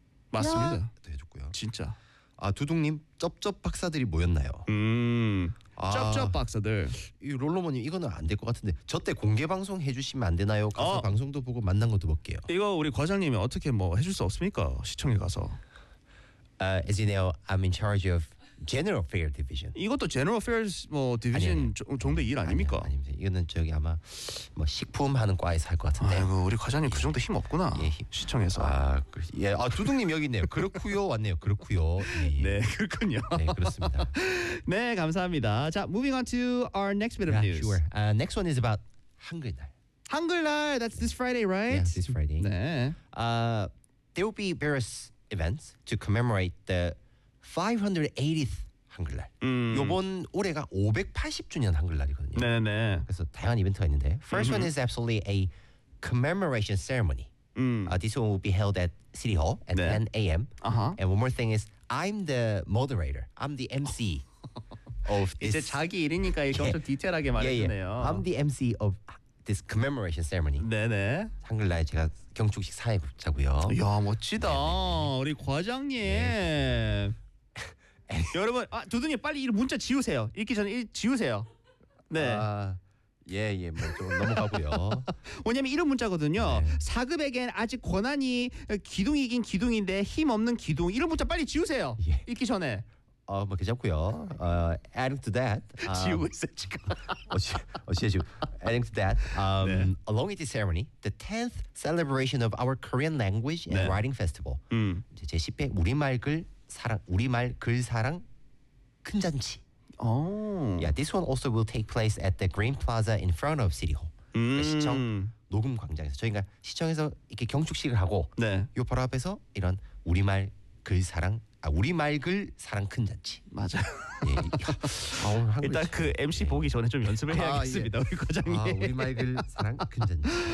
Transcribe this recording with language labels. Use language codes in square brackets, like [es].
[ko] 맞습니다. 대해줬고요. 진짜. 아 두둥님 쩝쩝 박사들이 모였나요? 아, 쩝쩝 박사들. 이 롤로모님 이거는 안 될 것 같은데 저 때 공개 방송 해주시면 안 되나요? 가서 방송도 보고 만난 것도 볼게요. 이거 우리 과장님이 어떻게 뭐 해줄 수 없습니까? 시청에 가서. [en] As you know, I'm in charge of General Affairs Division. [ko] 이것도 General Affairs 뭐 Division 정도 일 아닙니까? 아니요, 아닙니다. 이거는 저기 아마 뭐 식품 하는 과에서 할 것 같은데. 아이고, 우리 과장님 그 정도 힘 없구나. 예, 힘. 시청에서. 아, 예. 아 두둥님 여기 있네요. 그렇고요, 왔네요. 그렇고요. 예. 네, 그렇군요. 네, 그렇습니다. 네, 감사합니다. [en] 자, moving on to our next bit of news. Sure. Next one is about 한글날. 한글날. That's this Friday, right? Yes, this Friday. [ko] 네. [en] There will be various events to commemorate the 580th 한글날. [ko] 이번 올해가 580주년 한글날이거든요. 네네. 그래서 다양한 이벤트가 있는데 [en] First one is absolutely a commemoration ceremony. This one will be held at City Hall at 네. 10 a.m. Uh-huh. And one more thing is I'm the moderator. I'm the MC of this. [ko] 이제 자기 일이니까 이렇게 엄청 디테일하게 말해주네요. [en] Yeah. I'm the MC of this commemoration ceremony. [ko] 네네. 한글날 제가 경축식 사회자고요. 이야, 멋지다. 네네. 우리 과장님. 네. 여러분, 아 두둥이 빨리 이 문자 지우세요. 읽기 전에 지우세요. 네. 아, 예, 예, 뭐 좀 넘어가고요. 왜냐면 이런 문자거든요. 사급에겐 네. 아직 권한이 기둥이긴 기둥인데 힘 없는 기둥. 이런 문자 빨리 지우세요. 예. 읽기 전에. 어, 뭐 괜찮고요. [en] Adding to that. [ko] 지우고 있어 지금. 어찌 지금. [en] Adding to that. Yeah. Along with the ceremony, the 10th celebration of our Korean language and 네. writing festival. [ko] 제 10회 우리말 글 사랑 우리말 글 사랑 큰 잔치. Oh. [en] Yeah, this one also will take place at the Green Plaza in front of City Hall. [ko] 시청 녹음 광장에서 저희가 시청에서 이렇게 경축식을 하고 네. 요 바로 앞에서 이런 우리말 글 사랑 아 우리말 글 사랑 큰 잔치. 맞아. 예. 아, 오늘 한글 일단 그 MC 네. 보기 전에 좀 연습을 해야겠습니다. 아, 예. 우리 과장님. 아, 우리말 글 사랑 큰 잔치.